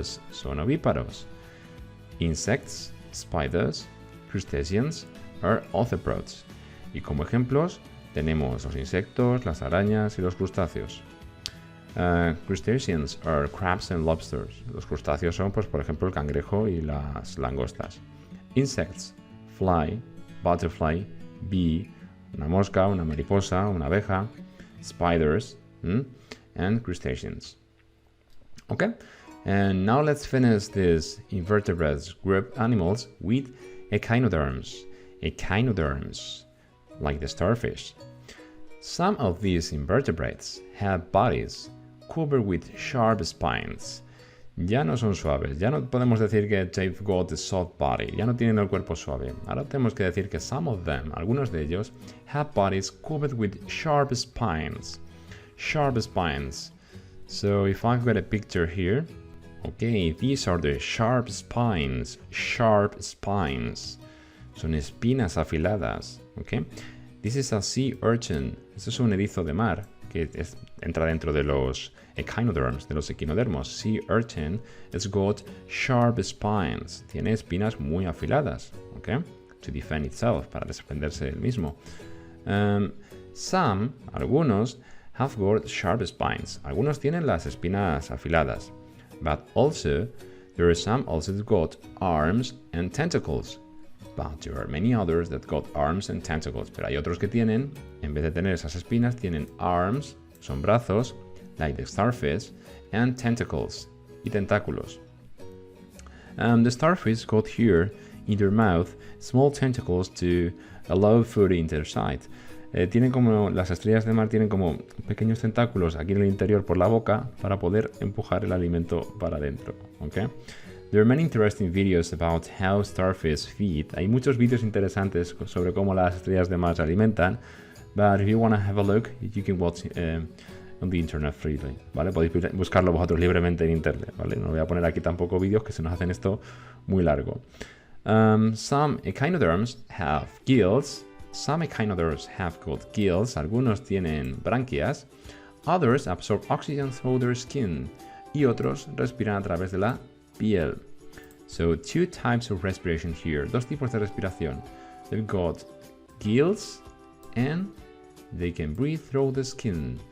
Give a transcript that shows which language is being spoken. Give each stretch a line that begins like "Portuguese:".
Spanish: Son ovíparos.
English: Insects, spiders, crustaceans are arthropods.
Spanish: Y como ejemplos tenemos los insectos, las arañas y los crustáceos.
English: Crustaceans are crabs and lobsters.
Spanish: Los crustáceos son, pues, por ejemplo, el cangrejo y las langostas.
English: Insects, fly, butterfly, bee,
Spanish: una mosca, una mariposa, una abeja,
English: spiders, and crustaceans. Okay, and now let's finish this invertebrates group animals with echinoderms. Echinoderms, like the starfish. Some of these invertebrates have bodies covered with sharp spines.
Spanish: Ya no son suaves, ya no podemos decir que
English: they've got a soft body,
Spanish: ya no tienen el cuerpo suave. Ahora tenemos que decir que
English: some of them,
Spanish: algunos de ellos,
English: have bodies covered with sharp spines. Sharp spines. So if I've got a picture here, okay, these are the sharp spines.
Spanish: Sharp spines. Son espinas afiladas, okay?
English: This is a sea urchin.
Spanish: Esto es un erizo de mar que entra dentro de los echinoderms, de los equinodermos.
English: Sea urchin has got sharp spines.
Spanish: Tiene espinas muy afiladas, okay?
English: To defend itself,
Spanish: para defenderse el mismo.
English: Some, algunos, have got sharp spines.
Spanish: Algunos tienen las espinas afiladas.
English: But also, there are some also that got arms and tentacles. But there are many others that got arms and tentacles.
Spanish: Pero hay otros que tienen, en vez de tener esas espinas, tienen arms, son brazos,
English: like the starfish,
Spanish: and tentacles, y tentáculos.
English: The starfish got here, in their mouth, small tentacles to allow food inside.
Spanish: Tienen como, las estrellas de mar tienen como pequeños tentáculos aquí en el interior por la boca para poder empujar el alimento para adentro, ¿ok?
English: There are many interesting videos about how starfish feed.
Spanish: Hay muchos vídeos interesantes sobre cómo las estrellas de mar se alimentan,
English: but if you want to have a look, you can watch on the internet freely, ¿vale?
Spanish: Podéis buscarlo vosotros libremente en internet, ¿vale? No voy a poner aquí tampoco vídeos que se nos hacen esto muy largo.
English: Some echinoderms have gills. Some echinoderms have got gills.
Spanish: Algunos tienen branquias.
English: Others absorb oxygen through their skin.
Spanish: Y otros respiran a través de la piel.
English: So, 2 types of respiration here.
Spanish: 2 tipos de respiración.
English: They've got gills and they can breathe through the skin.